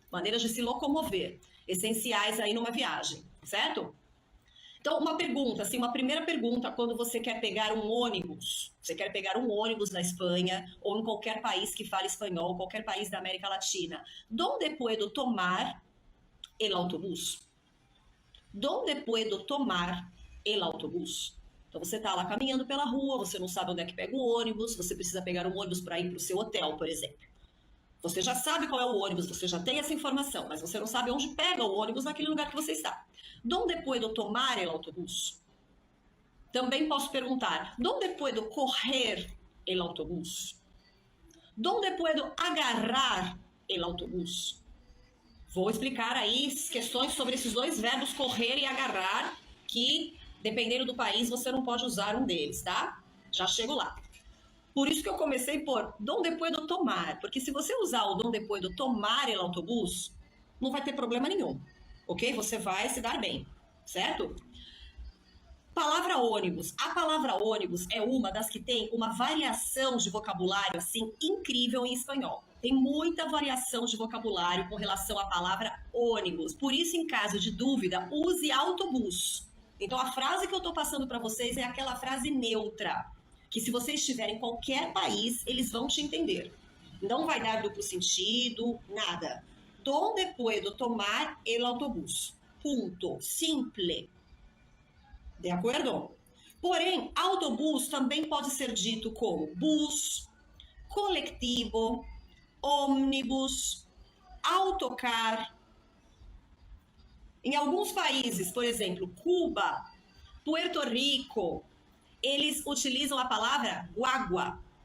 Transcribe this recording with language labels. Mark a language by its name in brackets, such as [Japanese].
[Portuguese] Maneiras de se locomover, essenciais aí numa viagem, certo? Então, uma pergunta, assim, uma primeira pergunta, quando você quer pegar um ônibus, você quer pegar um ônibus na Espanha ou em qualquer país que fale espanhol, qualquer país da América Latina, [Spanish] ¿dónde puedo tomar el autobús? ¿Dónde puedo tomar el autobús? [Portuguese] Então, você está lá caminhando pela rua, você não sabe onde é que pega o ônibus, você precisa pegar um ônibus para ir para o seu hotel, por exemplo. Você já sabe qual é o ônibus, você já tem essa informação, mas você não sabe onde pega o ônibus naquele lugar que você está. [Spanish] ¿Dónde puedo tomar el autobús? [Portuguese] Também posso perguntar, [Spanish] ¿dónde puedo coger el autobús? ¿Dónde puedo agarrar el autobús? [Portuguese] Vou explicar aí questões sobre esses dois verbos, correr e agarrar, que, dependendo do país, você não pode usar um deles, tá? Já chego lá. Por isso que eu comecei por [Spanish] ¿dónde puedo tomar? [Portuguese] Porque se você usar o [Spanish] ¿dónde puedo tomar el autobús, [Portuguese] não vai ter problema nenhum, ok? Você vai se dar bem, certo? Palavra ônibus. A palavra ônibus é uma das que tem uma variação de vocabulário, assim, incrível em espanhol. Tem muita variação de vocabulário com relação à palavra ônibus. Por isso, em caso de dúvida, use autobus. Então, a frase que eu estou passando para vocês é aquela frase neutra, que se você estiver em qualquer país, eles vão te entender. Não vai dar duplo sentido, nada. [Spanish] ¿Dónde puedo tomar el autobús? Punto. Simple. [Portuguese] De acordo? Porém, autobus também pode ser dito como bus, coletivo, ônibus, autocar. Em alguns países, por exemplo, Cuba, Puerto Rico, eles utilizam a palavra guagua.